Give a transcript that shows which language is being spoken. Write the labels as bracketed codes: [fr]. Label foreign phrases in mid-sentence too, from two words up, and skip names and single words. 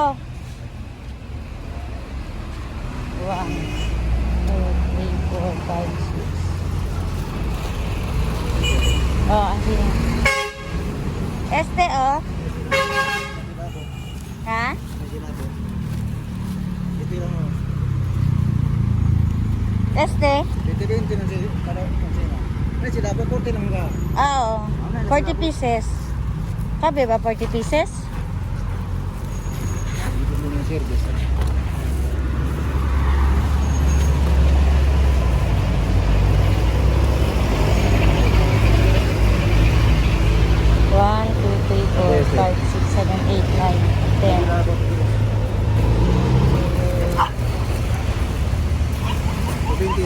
[es] 1, 2, 3, 4, 5, 6. Oh, así. Este oh. Ha? Este? [tl] Oo. 40 pieces. Sabi ba 40 pieces? [en] One, two, three, four, 5, 6, 7, 8, 9, 10.